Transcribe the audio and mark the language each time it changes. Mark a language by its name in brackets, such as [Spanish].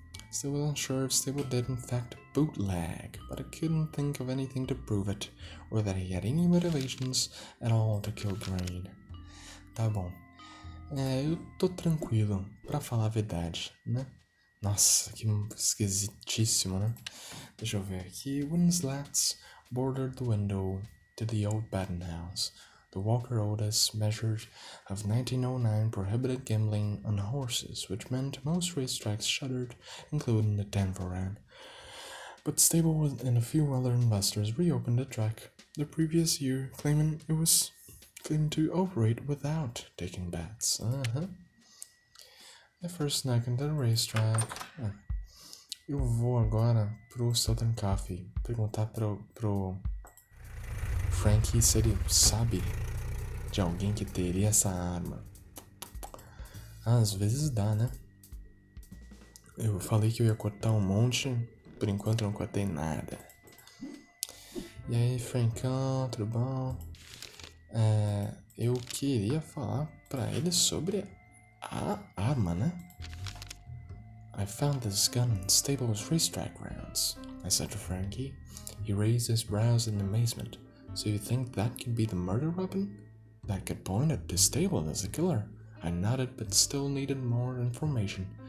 [English] Still wasn't sure if Stable did in fact bootleg, but I couldn't think of anything to prove it, or that he had any motivations at all to kill Green. [Portuguese] Tá bom. Eu tô tranquilo, pra falar a verdade, né? Nossa, que esquisitíssimo, né? Deixa eu ver aqui. [English] Wooden slats bordered the window to the old Batten house. The Walker Otis measures of 1909 prohibited gambling on horses, which meant most racetracks shuttered, including the Denver. But Stable and a few other investors reopened the track the previous year, claiming to operate without taking bets. The first snack into the racetrack. [Portuguese] Eu vou agora pro Southern Coffee perguntar pro Frankie se ele sabe de alguém que teria essa arma. Às vezes dá, né? Eu falei que eu ia cortar um monte, por enquanto eu não cortei nada. E aí, Francão, tudo bom? Eu queria falar pra ele sobre a arma, né? [English] I found this gun in Stable's racetrack grounds, I said to Frankie. He raised his brows in amazement. So you think that could be the murder weapon? That could point at the Stable as the killer. I nodded but still needed more information.